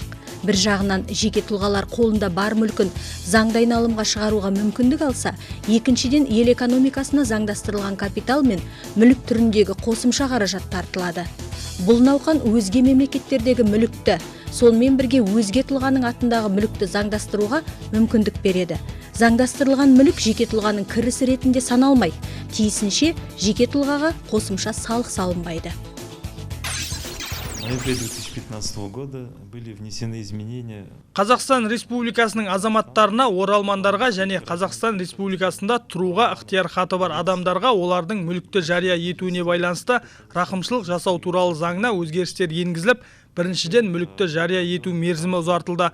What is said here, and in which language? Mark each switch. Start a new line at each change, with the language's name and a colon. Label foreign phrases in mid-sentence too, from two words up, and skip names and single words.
Kazakh: Бір жағынан жеке тұлғалар қолында бар мүлкін заңды айналымға шығаруға мүмкіндік алса, екіншіден ел экономикасына заңдастырылған капитал мен мүлік түріндегі қосымша қаражат тартылады. Бұл науқан өзге мемлекеттердегі мүлікті, сонымен бірге өзге тұлғаның атындағы мүлікті заңдастыруға мүмкіндік береді. Заңдастырылған мүлік жеке тұлғаның кірісі ретінде саналмайды, тиісінше жеке тұлғаға қосымша салық салынбайды.
Russian: В ноябре 2015 года были внесены изменения.
Kazakh: Қазақстан Республикасының азаматтарына, оралмандарға және Қазақстан Республикасында тұруға ықтияр хаты бар адамдарға олардың мүлікті жария етуіне байланысты рақымшылық жасау туралы заңына өзгерістер енгізіліп, біріншіден мүлікті жария ету мерзімі ұзартылды.